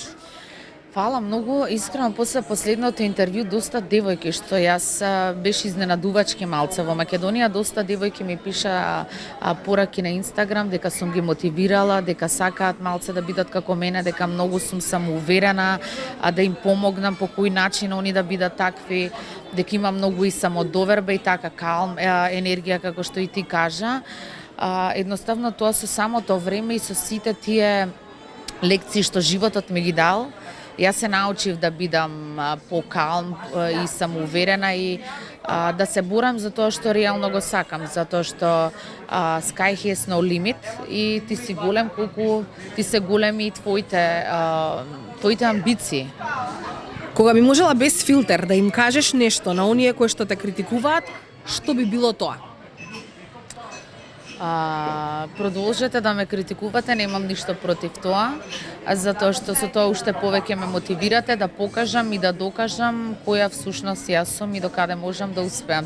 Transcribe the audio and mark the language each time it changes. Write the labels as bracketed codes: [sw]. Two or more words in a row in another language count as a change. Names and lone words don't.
[mk] Фала многу, искрено после последното интервју доста девојки што јас беше изненадувачки малце во Македонија, доста девојки ми пиша пораки на Инстаграм дека сум ги мотивирала, дека сакаат малце да бидат како мене, дека многу сум самоуверена, да им помогнам по кој начин они да бидат такви, дека има многу и самодоверба и така калм енергија како што и ти кажа. Едноставно тоа со самото време и со сите тие лекции што животот ми ги дал, јас се научив да бидам покалм и самоуверена и да се борам за тоа што реално го сакам, затоа што [en] sky has no limit [mk] и ти си голем колку ти се големи и твоите амбиции. Кога би можела без филтер да им кажеш нешто на оние кои што те критикуваат, што би било тоа? Продолжете да ме критикувате, немам ништо против тоа, затоа што со тоа уште повеќе ме мотивирате да покажам и да докажам која всушност јас сум и докаде можам да успеам.